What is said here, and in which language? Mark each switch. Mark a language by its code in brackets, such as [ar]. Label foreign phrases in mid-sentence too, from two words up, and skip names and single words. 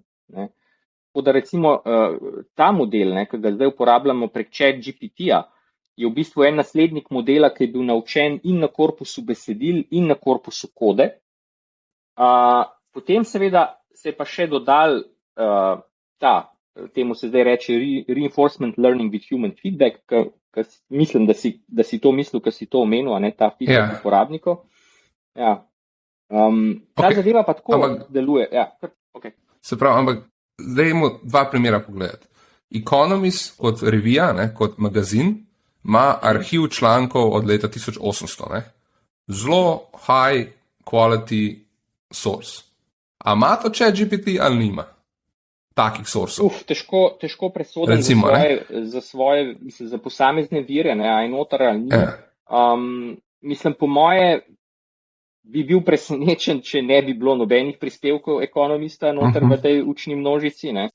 [sl] Tako da recimo ta model, ki ga zdaj uporabljamo prek ChatGPT-ja, je v bistvu en naslednik modela, ki je bil naučen in na korpusu besedil in na korpusu kode. Potem seveda se je pa še dodal temu se zdaj reče [en] reinforcement learning with human feedback, [sl] mislim, da si to mislil, ker si to omenil, ta feedback uporabnikov. Ja. Ta zadeva pa tako deluje. Ja. Okay. Se pravi, ampak zdaj imamo dva primera pogledati. Economist kot revija, kot magazin, ima arhiv člankov od leta 1800. Zelo [en] high quality source. [sl] A ima to ChatGPT ali nima takih sourcev? Težko presodim za svoje, mislim, za posamezne vire, aj noter ali ni. Mislim, po moje bi bil presenečen, če ne bi bilo nobenih prispevkov ekonomista noter v tej učni množici.